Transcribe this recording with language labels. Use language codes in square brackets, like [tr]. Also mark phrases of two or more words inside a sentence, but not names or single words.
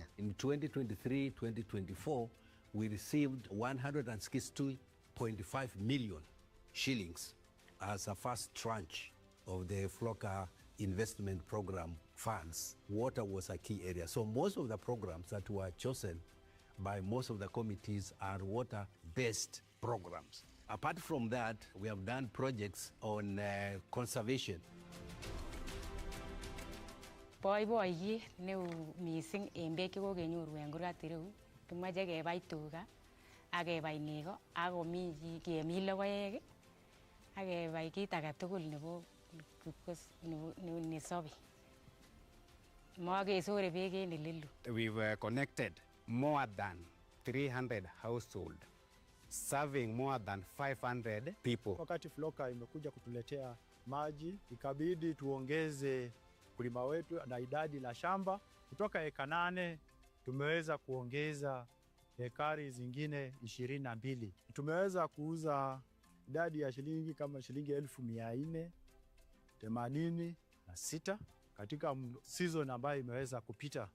[en] In 2023-2024, we received 162.5 million shillings as a first tranche of the FLOCA investment program funds. Water was a key area. So most of the programs that were chosen by most of the committees are water-based programs. Apart from that, we have done projects on conservation. [kln] Boiboiyet neo mising en beek chekokenyoru en kurgat ireu kimoche kebai tuga ak kebai nego ak kemin logoek ak kebai kit age tugul nebo nesobe. Mokesore beek en elelu. [en] We've connected more than 300 households, serving more than 500 people. [sw] Wakati FLOCA imekuja kutuletea maji, ikabidi tuongeze kulima wetu na idadi la shamba kutoka eka 8 tumeweza kuongeza hekari zingine 22. Tumeweza kuuza idadi ya shilingi kama shilingi 1486 katika season ambayo imeweza kupita.